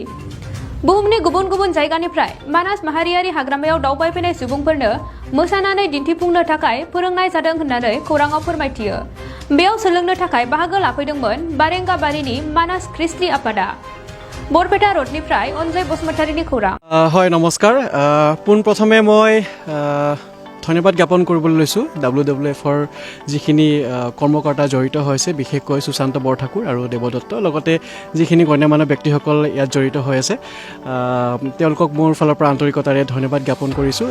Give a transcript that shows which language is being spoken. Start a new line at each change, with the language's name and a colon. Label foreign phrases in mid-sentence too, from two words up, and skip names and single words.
Bodo: बुहुमनि गुबुन गुबुन जायगानिफ्राय मानास माहारियारि हाग्रामायाव दावबायफैनाय सुबुंफोरनो मोसानानै दिन्थिफुंनो थाखाय फोरोंनाय जादों होननानै खौराङाव फोरमायथियो। बेयाव सोलोंनो थाखाय बाहागो लाफैदोंमोन बारेंगाबारिनि मानास ख्रिस्टि आफादा। बरपेटा रोडनिफ्राय अनजय बसुमतारीनि खौरां।
Assamese: হয় নমস্কাৰ। পোনপ্ৰথমে মই ধন্যবাদ জ্ঞাপন কৰিবলৈ লৈছোঁ WWF-ৰ যিখিনি কৰ্মকৰ্তা জড়িত হৈছে, বিশেষকৈ সুশান্ত বৰঠাকুৰ আৰু দেৱদত্ত, লগতে যিখিনি গণ্যমান্য ব্যক্তিসকল ইয়াত জড়িত হৈ আছে, তেওঁলোকক মোৰ ফালৰ পৰা আন্তৰিকতাৰে ধন্যবাদ জ্ঞাপন কৰিছোঁ।